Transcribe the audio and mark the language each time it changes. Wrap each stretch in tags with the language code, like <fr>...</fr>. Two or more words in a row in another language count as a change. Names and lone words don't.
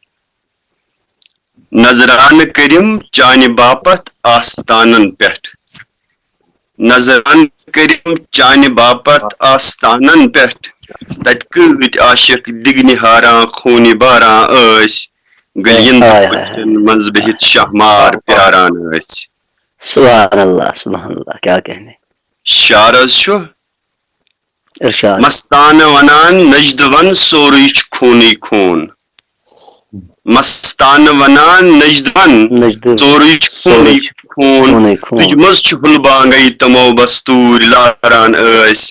<ks>نظرانہٕ کٔرِم چانہِ باپتھ آستانن پٮ۪ٹھ. نظرانہٕ کٔرِم چانہِ باپتھ آستانن پٮ۪ٹھ. تتہِ کۭتۍ عاشق دِگنہِ ہاران خوٗنہِ باران ٲسۍ. گلین تہٕ کوچن منٛز بِہِتھ شہمار پیاران ٲسۍ.</ks> <ar>سبحان اللہ سبحان اللہ.</ar> <ur>کیا کہنے.</ur> <ks>شعر حظ چھُ ارشاد. مستانہٕ وَنان نجدٕون سورُے چھُ خوٗنٕے خوٗن. مستانہٕ وَنان نجدٕون سورُے چھُ خوٗنٕے خوٗن. تُجہِ منٛز چھُ ہُلبانگے تِمو بستوٗرۍ لاران ٲسۍ.</ks>